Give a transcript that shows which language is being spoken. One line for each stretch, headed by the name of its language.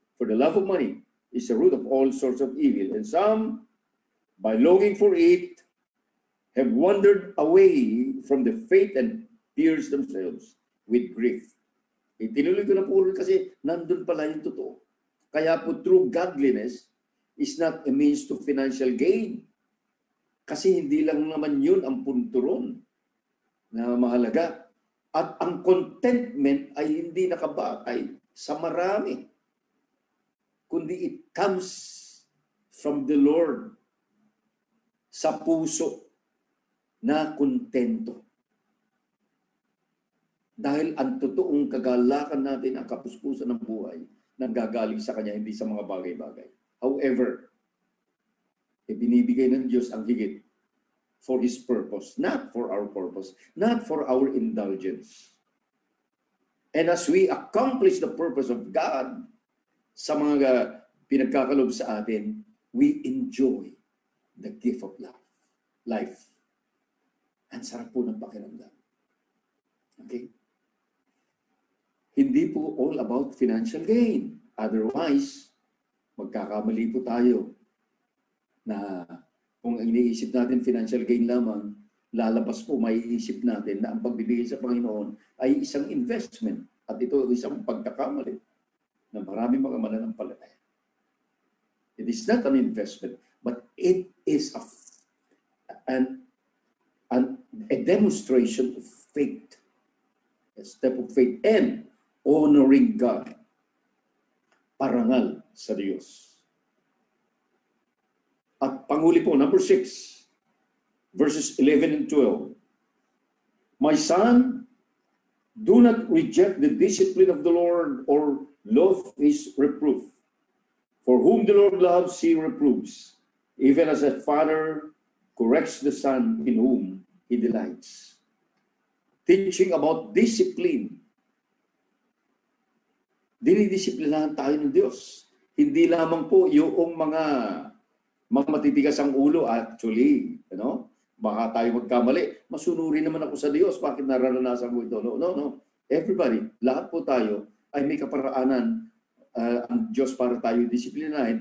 English: For the love of money is the root of all sorts of evil. And some, by longing for it, have wandered away from the faith and pierced themselves with grief.
Filipino: Itinuloy ko na po kasi nandun pala yung totoo. Kaya po
English: true godliness is not a means to financial gain.
Filipino: Kasi hindi lang naman yun ang punto ron na mahalaga. At ang contentment ay hindi nakabatay sa marami, kundi
English: it comes from the Lord
Filipino: sa puso na kontento. Dahil ang totoong kagalakan natin, ang kapuspusan ng buhay, nanggagaling sa Kanya, hindi sa mga bagay-bagay.
English: However,
Filipino: binibigay ng Diyos ang higit
English: for His purpose, not for our purpose, not for our indulgence. And as we accomplish the purpose of God
Filipino: sa mga pinagkakalob sa atin,
English: we enjoy the gift of life.
Filipino: Ang sarap po ng pakiramdam.
English: Okay?
Filipino: Hindi po
English: all about financial gain.
Filipino: Otherwise, magkakamali po tayo na kung iniisip natin financial gain lamang, lalabas po, maiisip natin na ang pagbibigay sa Panginoon ay isang investment. At ito ay isang pagkakamali na maraming mga mananampalataya.
English: It is not an investment, but it is a demonstration of faith. A step of faith and honoring God.
Filipino: Parangal sa Diyos. At panghuli po, number 6, verses 11 and 12.
English: My son, do not reject the discipline of the Lord or loathe his reproof. For whom the Lord loves, he reproves, even as a father corrects the son in whom he delights. Teaching about discipline.
Filipino: Dinidisiplinahan tayo ng Diyos. Hindi lamang po yung mga matitigas ang ulo. Actually, baka tayo magkamali. Masunurin naman ako sa Diyos. Bakit nararanasan ko ito? No. Everybody, lahat po tayo ay may kaparaanan ang Diyos para tayo disiplinahin.